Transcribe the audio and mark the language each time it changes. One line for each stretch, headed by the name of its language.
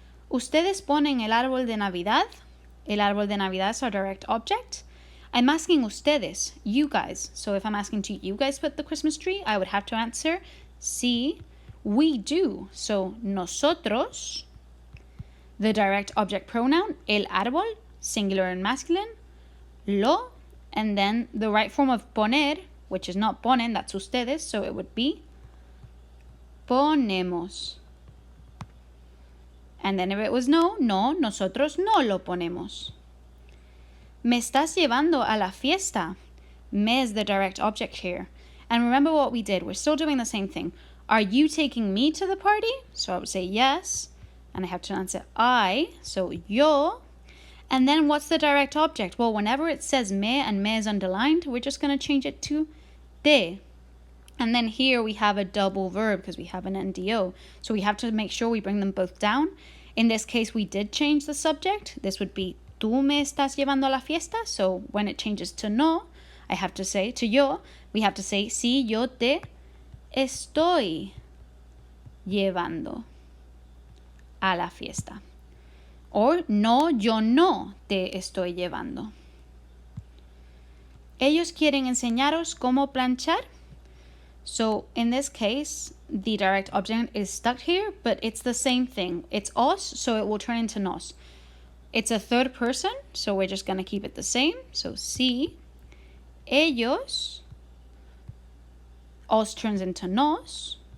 Spanish: Ustedes ponen el árbol de Navidad. El árbol de Navidad
English: is our direct object. I'm asking ustedes, you guys. So if I'm asking to you guys put the Christmas tree, I would have to answer sí, we do. So nosotros, the direct object pronoun, el árbol, singular and masculine, lo, and then the right form of poner, which is not ponen, that's ustedes, so it would be ponemos. And then if it was no, no,
Spanish: nosotros no lo ponemos. Me estás llevando a la fiesta.
English: Me is the direct object here. And remember what we did. We're still doing the same thing. Are you taking me to the party? So I would say yes. And I have to answer I. So yo. And then what's the direct object? Well, whenever it says me and me is underlined, we're just going to change it to te. And then here we have a double verb because we have an NDO. So we have to make sure we bring them both down. In this case, we did change the subject. This would be
Spanish: tú me estás llevando a la fiesta.
English: So when it changes to no, I have to say to yo, we have to say
Spanish: sí, yo te estoy llevando a la fiesta. Or no, yo no te estoy llevando. Ellos quieren enseñaros cómo planchar.
English: So in this case, the direct object is stuck here, but it's the same thing. It's os, so it will turn into nos. It's a third person, so we're just going to keep it the same. So
Spanish: sí, ellos,
English: os turns into nos.